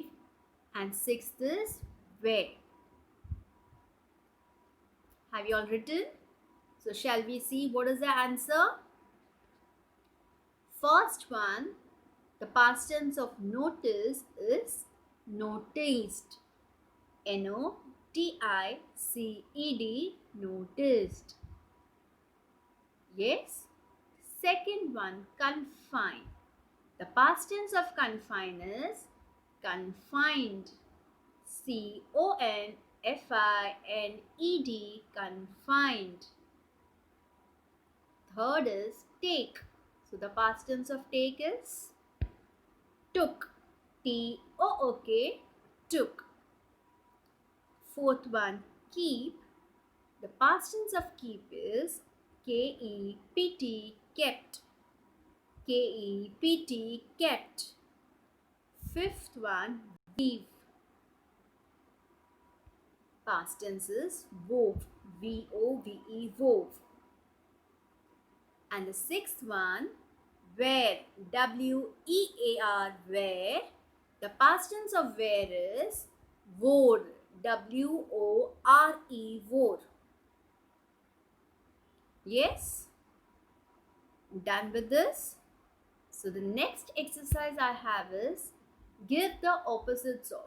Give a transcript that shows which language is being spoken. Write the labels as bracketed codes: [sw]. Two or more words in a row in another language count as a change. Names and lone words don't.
[en] And sixth is wear. Have you all written? So shall we see what is the answer? First one, the past tense of notice is noticed. N-O-T-I-C-E-D, noticed. Yes. Second one, confine. The past tense of confine is confined. C-O-N-F-I-N-E-D, confined. Third is take. So the past tense of take is took. T-O-O-K, took. Fourth one, keep. The past tense of keep is K-E-P-T, kept. K-E-P-T, kept. Fifth one, weave. Past tense is wove. V-O-V-E, wove. And the sixth one, wear. W-E-A-R, wear. The past tense of wear is Wore. W-O-R-E. Wore. Yes? Done with this? So the next exercise I have is give the opposites of.